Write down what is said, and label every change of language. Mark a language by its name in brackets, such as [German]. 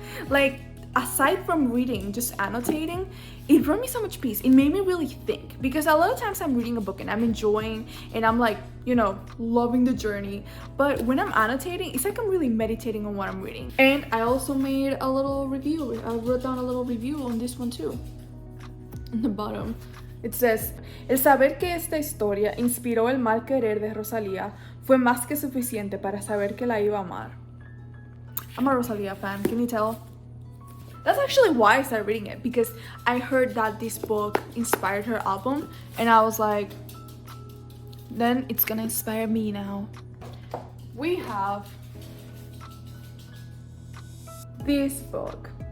[English] Like, aside from reading, just annotating, it brought me so much peace. It made me really think, because a lot of times I'm reading a book and I'm enjoying and I'm like, you know, loving the journey, but when I'm annotating, it's like I'm really meditating on what I'm reading. And I also made a little review. I wrote down a little review on this one too. On the bottom it says, [Spanish] el saber que esta historia inspiró el mal querer de Rosalía fue más que suficiente para saber que la iba a amar. [English] I'm a Rosalía fan, can you tell? That's actually why I started reading it, because I heard that this book inspired her album, and I was like, then it's gonna inspire me now. We have this book.